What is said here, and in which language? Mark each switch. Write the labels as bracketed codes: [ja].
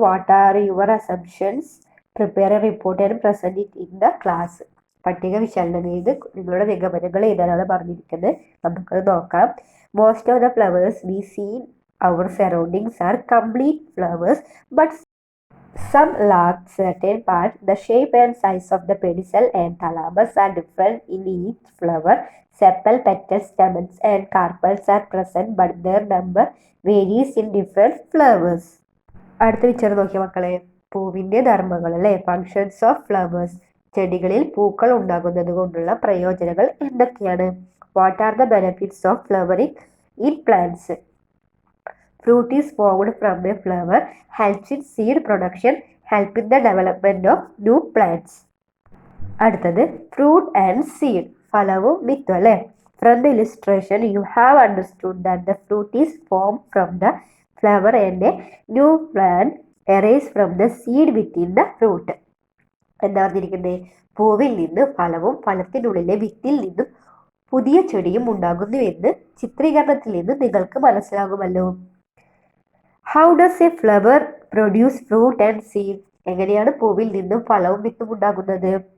[en] What are your assumptions? Prepare a report and present it in the class. [ml] പട്ടിക വിശകലനം ചെയ്ത് നിങ്ങളുടെ നിഗമനങ്ങൾ എഴുതാനാണ് പറഞ്ഞിരിക്കുന്നത്. നമുക്കത് നോക്കാം. [en] Most of the flowers we see in our surroundings are complete flowers, but some lack certain parts. The shape and size of the pedicel and thalamus are different in each flower. Sepal, petals, stamens and carpels are present, but their number varies in different flowers. [ml] അടുത്ത picture നോക്കിയ മക്കളെ, പൂവിൻ്റെ ധർമ്മങ്ങൾ അല്ലേ. [en] Functions of flowers. [ml] ചെടികളിൽ പൂക്കൾ ഉണ്ടാകുന്നത് കൊണ്ടുള്ള പ്രയോജനങ്ങൾ എന്തൊക്കെയാണ്? [en] What are the benefits of flowering in plants? Fruit is formed from a flower, helps in seed production, help in the development of new plants. [ml] അടുത്തത് [en] Fruit and seed. [ml] ഫലവും വിത്തും അല്ലേ. [en] From the illustration you have understood that the fruit is formed from the flower and a new plant arises from the seed within the fruit. [ml] എന്താ പറഞ്ഞിരിക്കുന്നത്? പൂവിൽ നിന്ന് ഫലവും ഫലത്തിനുള്ളിലെ വിത്തിൽ നിന്നും പുതിയ ചെടിയും ഉണ്ടാകുന്നു എന്ന് ചിത്രീകരണത്തിൽ നിന്ന് നിങ്ങൾക്ക് മനസ്സിലാകുമല്ലോ. [en] How does a flower produce fruit and seed? [ml] എങ്ങനെയാണ് പൂവിൽ നിന്നും ഫലവും വിത്തും ഉണ്ടാകുന്നത്?